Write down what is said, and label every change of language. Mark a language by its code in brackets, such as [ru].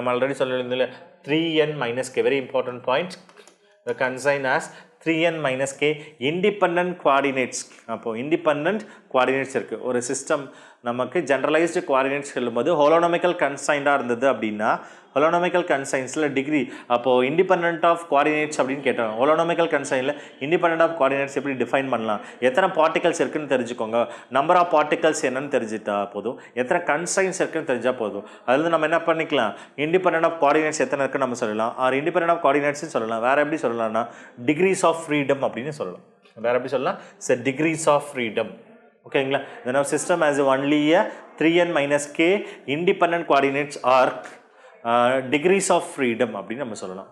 [ta] நம்ம already சொல்லியிருந்தோம்ல 3n - k, [en] very important point. The consign has 3n - k independent coordinates. [ta] அப்போ independent coordinates இருக்குது. ஒரு system நமக்கு generalised coordinates சொல்லும்போது ஹோலோனாமிக்கல் கன்சைண்டாக இருந்தது அப்படின்னா ஹோலோனாமிக்கல் கன்சைன்ஸில் டிகிரி அப்போது இண்டிபெண்ட் ஆஃப் கோஆர்டினேட்ஸ் அப்படின்னு கேட்டாங்க. ஹோலோனாமிக்கல் கன்சைனில் இண்டிபெண்ட் ஆஃப் கோஆர்டினேட்ஸ் எப்படி டிஃபைன் பண்ணலாம், எத்தனை பார்ட்டிகல்ஸ் இருக்குன்னு தெரிஞ்சுக்கோங்க, நம்பர் ஆஃப் பார்ட்டிகல்ஸ் என்னன்னு தெரிஞ்சுட்டா போதும், எத்தனை கன்சைன்ஸ் இருக்குன்னு தெரிஞ்சால் போதும். அதில் நம்ம என்ன பண்ணிக்கலாம், இண்டிபெண்ட் ஆஃப் கோஆர்டினேட்ஸ் எத்தனை இருக்குன்னு நம்ம சொல்லலாம், ஆர் இண்டிபெண்ட் ஆஃப் கோஆர்டினேட்ஸ்னு சொல்லலாம். வேறு எப்படி சொல்லலாம்னா டிகிரிஸ் ஆஃப் ஃப்ரீடம் அப்படின்னு சொல்லலாம். வேறு எப்படி சொல்லலாம், டிகிரிஸ் ஆஃப் ஃப்ரீடம். ஓகேங்களா? [en] then our system has only a 3n - k independent coordinates or degrees of freedom [ta] அப்படின்னு நம்ம சொல்லலாம்.